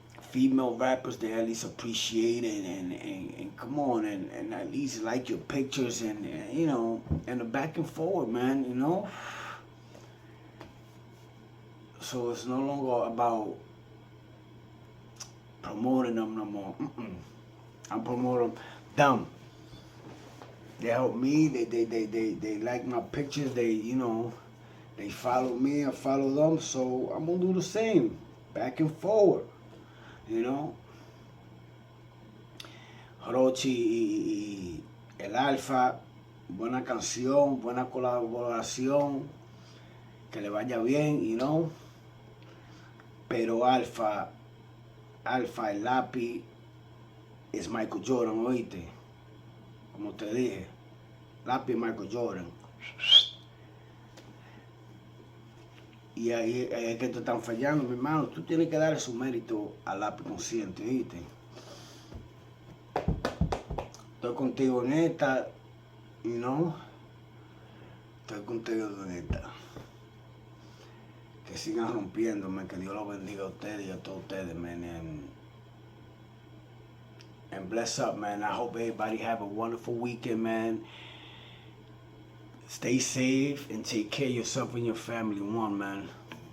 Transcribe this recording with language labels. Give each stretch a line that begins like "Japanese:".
English: Female rappers, they at least appreciate it and come on and at least like your pictures and and the back and forward, man, So it's no longer about promoting them no more. I'm promoting them. They help me. They like my pictures. They follow me. I follow them. So I'm gonna do the same, back and forward.
Spanish: Rochy y el Alfa, buena canción, buena colaboración. que le vaya bien,
English: you know.
Spanish: Pero Alfa, el lápiz es Michael Jordan, oíste. Como te dije, lápiz Michael Jordan. Y ahí es que te están fallando, mi hermano. Tú tienes que darle su mérito al lápiz consciente, ¿viste? Estoy contigo en esta,
English: you know.
Spanish: Estoy contigo en esta. Que sigan rompiéndome, que Dios los bendiga a ustedes y a todos ustedes, man.
English: And bless up, man. I hope everybody have a wonderful weekend, man. Stay safe and take care of yourself and your family. One, man.